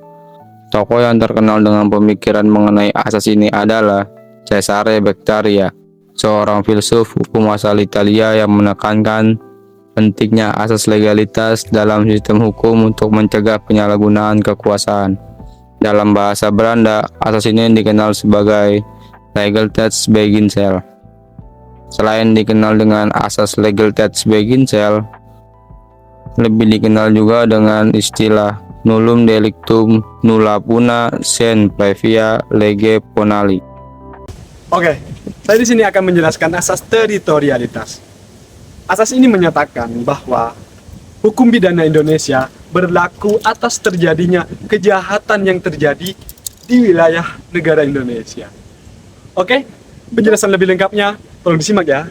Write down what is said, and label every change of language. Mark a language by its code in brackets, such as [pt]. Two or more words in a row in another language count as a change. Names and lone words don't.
[id] Tokoh yang terkenal dengan pemikiran mengenai asas ini adalah Cesare Beccaria, seorang filsuf hukum asal Italia yang menekankan pentingnya asas legalitas dalam sistem hukum untuk mencegah penyalahgunaan kekuasaan. Dalam bahasa Belanda, asas ini dikenal sebagai Legaliteitsbeginsel. Selain dikenal dengan asas Legaliteitsbeginsel, lebih dikenal juga dengan istilah [la] nullum delictum nulla puna sine praevia lege ponali. [id] Oke, saya di sini akan menjelaskan asas teritorialitas. Asas ini menyatakan bahwa hukum pidana Indonesia berlaku atas terjadinya kejahatan yang terjadi di wilayah negara Indonesia. Oke, penjelasan lebih lengkapnya tolong disimak ya.